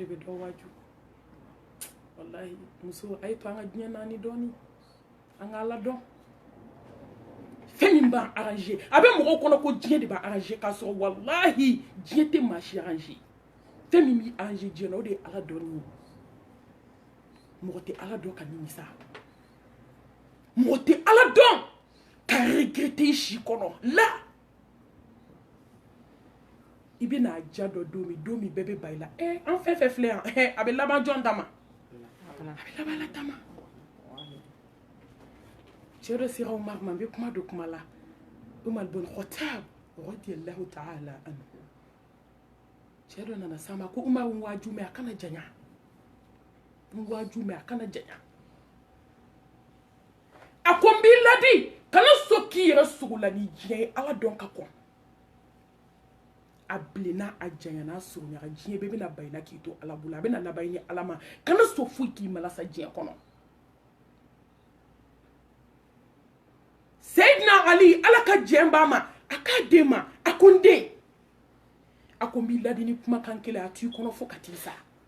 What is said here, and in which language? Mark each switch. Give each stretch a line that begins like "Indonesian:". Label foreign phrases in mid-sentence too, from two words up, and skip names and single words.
Bambara: bɛ dɔ waaju wallahi muso a ye to an ka diɲɛ naani dɔɔni an ka ala dɔn fɛn min b'an arranger a bɛ mɔgɔw kɔnɔ ko diɲɛ de b'a arranger k'a sɔrɔ wallahi diɲɛ tɛ maa si arranger fɛn min b'i arranger diɲɛ na o de ye ala dɔnni ye mɔgɔ tɛ ala dɔn ka nimisa mɔgɔ tɛ ala dɔn ka regretter i si kɔnɔ la i bɛ n'a ja dɔ don min bɛɛ bɛ ba i la an fɛn fɛn filɛ yan a bɛ laban jɔn ta ma a bɛ laban ala ta ma cɛ dɔ sera Umar ma n bɛ kuma don kuma la Umar ibn Khattab
Arabic: radiyallahu ta'ala anhu
Bambara: cɛ dɔ nana s'a ma ko Umar n waaju mɛn a kana janya n waaju mɛn a kana janya a ko n b'i ladi kana so k'i yɛrɛ sogo la ni diɲɛ ye ala dɔn ka kɔn a bilenna a janyana a surunyara diɲɛ bɛɛ bɛna ba i la k'i to ala bolo a bɛna laban i ni ala ma kana so foyi k'i malasa diɲɛ kɔnɔ Seydina Ali ala ka jɛn b'a ma a k'a den ma a ko n den a ko n b'i ladi ni kumakan kelen a t'i kɔnɔ fo ka t'i sa